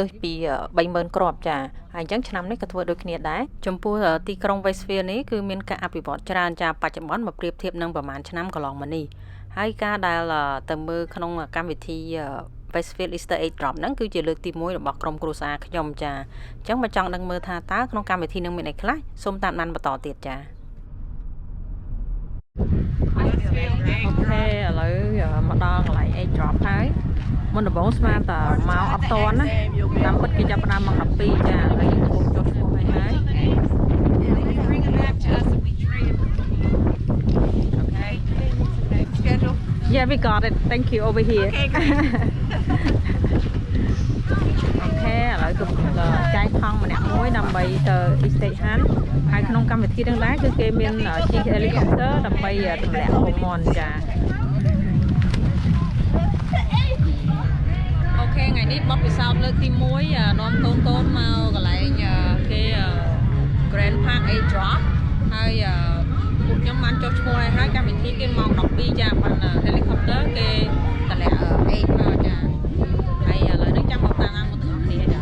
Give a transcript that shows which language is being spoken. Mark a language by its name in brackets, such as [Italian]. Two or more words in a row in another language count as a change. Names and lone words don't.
[Khmer] សពី30000គ្រាប់ចាហើយអញ្ចឹងឆ្នាំនេះក៏ធ្វើដូចគ្នាដែរចំពោះទីក្រុង Westfield នេះគឺមានការអភិវឌ្ឍច្រើនចាបច្ចុប្បន្នមកប្រៀបធៀបនឹងប្រហែលឆ្នាំកន្លងមកនេះហើយការដែលទៅមើលក្នុងកម្មវិធី Westfield Easter egg drop ហ្នឹងគឺជាលើកទី1របស់ក្រុមគ្រួសារខ្ញុំចាអញ្ចឹងមកចង់ដឹងមើលថាតើក្នុងកម្មវិធីនឹងមានអីខ្លះសូមតាមដានបន្តទៀតចា អូខេឥឡូវមកដល់កន្លែង egg drop ហើយមុនដំបូងស្មានតមកអត់តន់ណាតាមពិតគេចាប់ផ្ដើមម៉ោង12ចាហើយយើងកំពុងចុះឈ្មោះហើយ [English] Yeah, we got it. Thank you over here. Okay, great. [Khmer] អូខេឥឡូវគឺចែកថងម្នាក់មួយដើម្បីទៅ [English] Easter hunt [Khmer] ហើយក្នុងកម្មវិធីទាំងដែរគឺគេមានជិះ helicopter ដើម្បីទម្លាក់ពងមាន់ចា អូខេថ្ងៃនេះបទពិសោធន៍លើកទី1នាំកូនមកកន្លែងគេ Grand Park egg drop ហើយពួកខ្ញុំបានចុះឈ្មោះហើយកម្មវិធីគេម៉ោង12ចាបាន helicopter គេតម្លាក់ egg មកចាហើយឥឡូវនេះចាំមកតាមមកទាំងអស់គ្នា